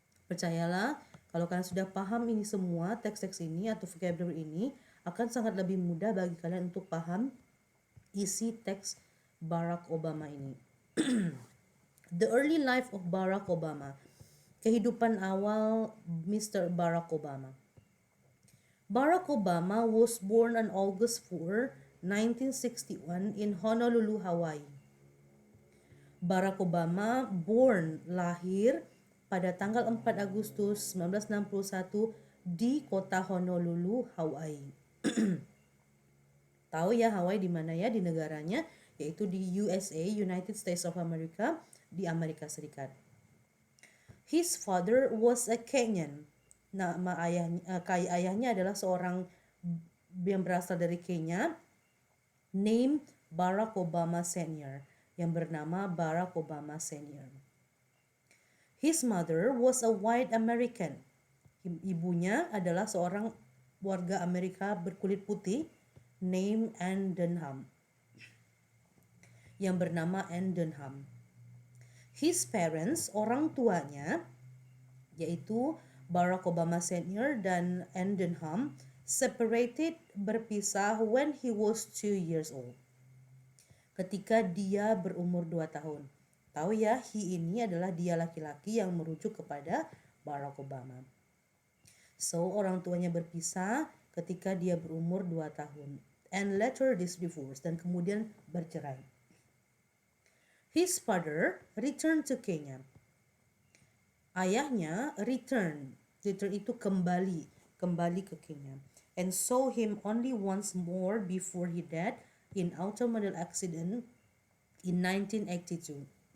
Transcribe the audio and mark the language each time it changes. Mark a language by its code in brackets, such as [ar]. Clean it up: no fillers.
[id] Percayalah, kalau kalian sudah paham ini semua, teks-teks ini atau vocabulary ini, akan sangat lebih mudah bagi kalian untuk paham isi teks Barack Obama ini. [en] The Early Life of Barack Obama. [id] Kehidupan awal Mr. Barack Obama. [en] Barack Obama was born on August 4, 1961 in Honolulu, Hawaii. [id] Barack Obama lahir pada tanggal 4 Agustus 1961 di kota Honolulu, Hawaii. Tahu ya Hawaii di mana ya, di negaranya, yaitu di USA, United States of America, di Amerika Serikat. [en] His father was a Kenyan. [id] Nama ayahnya adalah seorang yang berasal dari Kenya, [en] named Barack Obama Senior, [id] yang bernama Barack Obama Senior. [en] His mother was a white American. [id] Ibunya adalah seorang warga Amerika berkulit putih, [en] named Anne Dunham, [id] yang bernama Anne Dunham. [en] His parents, [id] orang tuanya, yaitu Barack Obama Senior dan Anne Dunham, [en] separated, berpisah when he was 2 years old. [id] Ketika dia berumur 2 tahun. Tahu ya, he ini adalah dia laki-laki yang merujuk kepada Barack Obama. So, orang tuanya berpisah ketika dia berumur 2 tahun. [en] And later this divorce, [id] dan kemudian bercerai. [en] His father returned to Kenya. [id] Ayahnya return itu kembali ke Kenya. [en] And saw him only once more before he died in automobile accident in 1982.